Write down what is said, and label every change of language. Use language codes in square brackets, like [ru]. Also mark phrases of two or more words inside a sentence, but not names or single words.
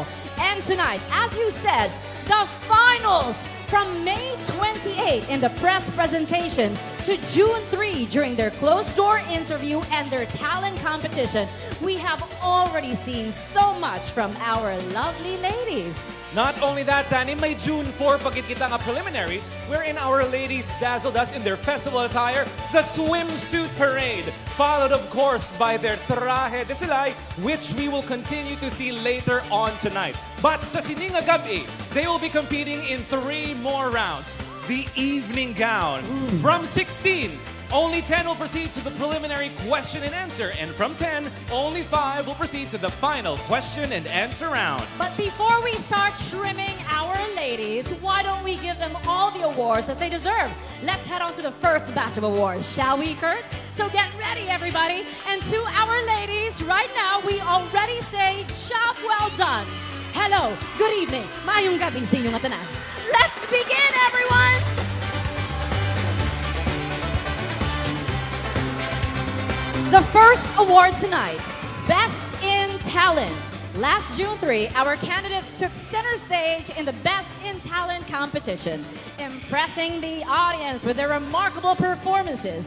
[en] And tonight, as you said, the finals from May 28 in the press presentation to June 3 during their closed-door interview and their talent competition. We have already seen so much from our lovely ladies. Not only that, Danny, [hil] may June 4 pagit kita nga preliminaries, [en] wherein our ladies dazzled us in their festival attire, the swimsuit parade, followed of course by their traje de silay, which we will continue to see later on tonight. [hil] But sa Sininga Gabi, [en] they will be competing in 3 more rounds. The evening gown. From 16, only 10 will proceed to the preliminary question and answer, and from 10, only 5 will proceed to the final question and answer round. But before we start trimming our ladies, why don't we give them all the awards that they deserve? Let's head on to the first batch of awards, shall we, Kurt? So get ready, everybody. And to our ladies, right now, we already say, job well done. Hello, good evening. [hil] Mayong gabi sa inyong tanan. [en] Let's begin, everyone! The first award tonight, Best in Talent. Last June 3, our candidates took center stage in the Best in Talent competition, impressing the audience with their remarkable performances.